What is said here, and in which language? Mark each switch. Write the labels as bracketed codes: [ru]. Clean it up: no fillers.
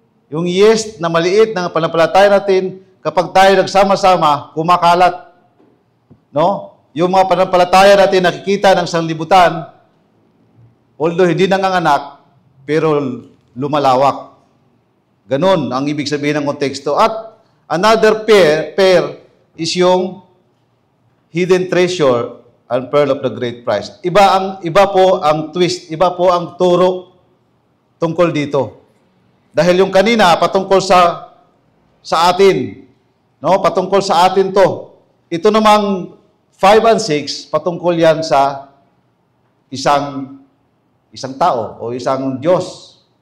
[tl] Yung yeast na maliit na pananampalataya natin, kapag tayo nagsama-sama, kumakalat. No? Yung mga pananampalataya natin nakikita ng sanlibutan, although hindi nanganganak, pero lumalawak. Ganon ang ibig sabihin ng konteksto. [en] At another pair is yung hidden treasure and pearl of the great price. [tl] Iba po ang twist, iba po ang turo tungkol dito. Dahil yung kanina patungkol sa atin, no? Patungkol sa atin to. Ito namang 5 and 6 patungkol yan sa isang tao o isang Diyos.